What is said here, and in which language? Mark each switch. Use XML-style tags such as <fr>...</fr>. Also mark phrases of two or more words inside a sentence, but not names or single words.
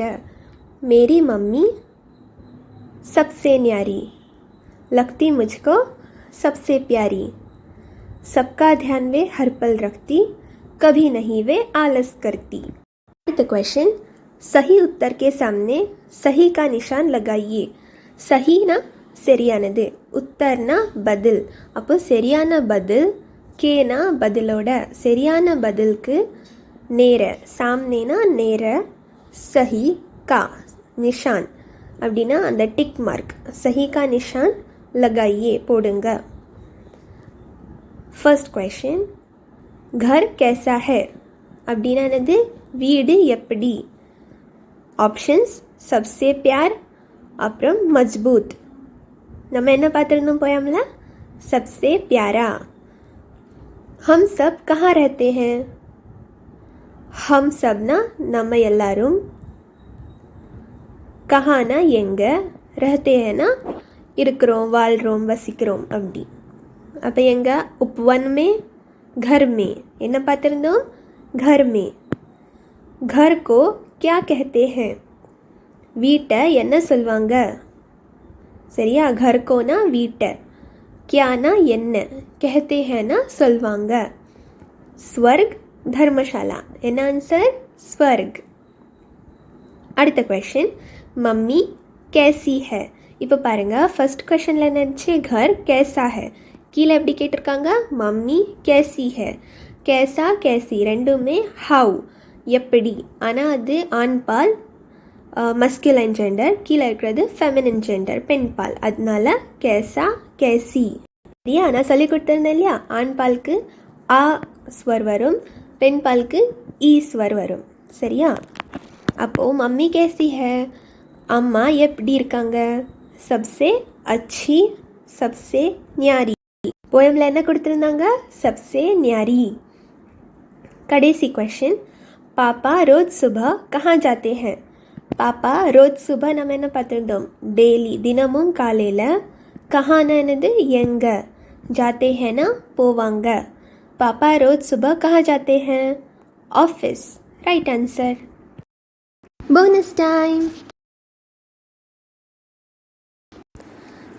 <hi>मेरी मम्मी सबसे न्यारी, लगती मुझको सबसे प्यारी, सबका ध्यान वे हर पल रखती, कभी नहीं वे आलस करती. तो क्वेश्चन, सही उत्तर के सामने सही का निशान लगाइए. सही ना</hi> <ta>சரியானது, உத்தர்னா பதில். அப்போ சரியான பதில், கேனா பதிலோட, சரியான பதிலுக்கு நேர, சாம்னேனா நேர,</ta> <hi>सही का निशान</hi> <ta>அப்படின்னா அந்த</ta> <en>tick mark,</en> <hi>सही का निशान लगाइए</hi> <ta>போடுங்க. ஃபர்ஸ்ட் क्वेश्चन,</ta> <hi>घर कैसा है</hi> <ta>அப்படின்னா என்னது? வீடு எப்படி. ஆப்ஷன்ஸ்,</ta> <hi>सबसे प्यार,</hi> <ta>அப்புறம் மஜ்பூத். நம்ம என்ன பார்த்துருந்தோம் போயம்ல?</ta> <hi>सबसे प्यारा. हम सब कहाँ रहते हैं? हम सब ना</hi> <ta>நம்ம எல்லாரும், கஹானா எங்க,</ta> <hi>रहते हैं ना</hi> <ta>இருக்கிறோம், வாழ்கிறோம், வசிக்கிறோம் அப்படி. அப்போ எங்க?</ta> <hi>उपवन में, घर में.</hi> <ta>என்ன பார்த்துருந்தோம்?</ta> <hi>घर में. घर को क्या कहते हैं?</hi> <ta>வீட்டை என்ன சொல்வாங்க? சரியா?</ta> <hi>घर को ना</hi> <ta>வீட்டை, क्याना என்ன,</ta> <hi>कहते हैं ना சொல்வாங்க. स्वर्ग धर्मशाला.</hi> <ta>என்ன ஆன்சர்?</ta> <hi>स्वर्ग. அடுத்த क्वेश्चन, मम्मी कैसी है.</hi> <ta>இப்போ பாருங்க, ஃபர்ஸ்ட் क्वेश्चनல என்னச்சு?</ta> <hi>घर कैसा है.</hi> <ta>கீழே எப்படி கேட்டிருக்காங்க? மம்மி</ta> <hi>कैसी है. कैसा कैसी</hi> <ta>ரெண்டுமே ஹவ், எப்படி. ஆனால் அது ஆண் பால்,</ta> <en>masculine gender.</en> <ta>கீழே இருக்கிறது</ta> <en>feminine gender,</en> <ta>பெண் பால். அதனால</ta> <hi>कैसा कैसी.</hi> <ta>சரியா? நான் சொல்லி கொடுத்துருந்தேன் இல்லையா? ஆண் பாலுக்கு ஆ ஸ்வர் வரும், பெண் பாலுக்கு ஈ ஸ்வர் வரும். சரியா? அப்போது</ta> <hi>मम्मी कैसी है,</hi> <ta>அம்மா எப்படி இருக்காங்க?</ta> <hi>सबसे अच्छी, सबसे न्यारी.</hi> <ta>போயமில் என்ன கொடுத்துருந்தாங்க?</ta> <hi>सबसे न्यारी. கடைசி क्वेश्चन, पापा रोज सुबह कहाँ जाते हैं. पापा रोज सुबह</hi> <ta>நம்ம என்ன பார்த்துருந்தோம்? டெய்லி, தினமும் காலையில். கஹானா என்னது? எங்க.</ta> <hi>जाते हैं ना போவாங்க. पापा रोज सुबह कहाँ जाते हैं?</hi> <en>Office. Right answer. Bonus time.</en>